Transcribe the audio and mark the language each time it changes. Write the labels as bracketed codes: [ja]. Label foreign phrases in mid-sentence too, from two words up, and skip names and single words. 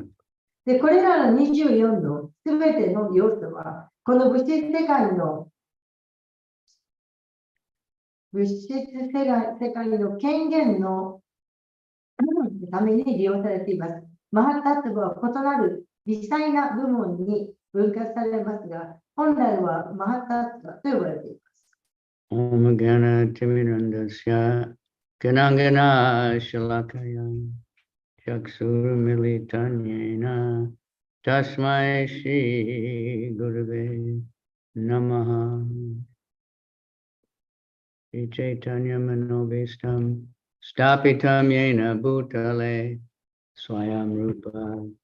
[ja] で、これらの24のすべての要素は、この物質世界の権限のために利用されています。マハタットは異なる微細な部門に分割されますが、本来はマハタットと呼ばれています。 [sa] ओम् गण तिमिरान्धस्य गणाङ्गण शलाकया चक्षुर् मिलितन्येन तस्मै श्री गुरवे नमः श्री चैतन्य मनोभीष्टं स्थापितं येन भूतले स्वयं रूप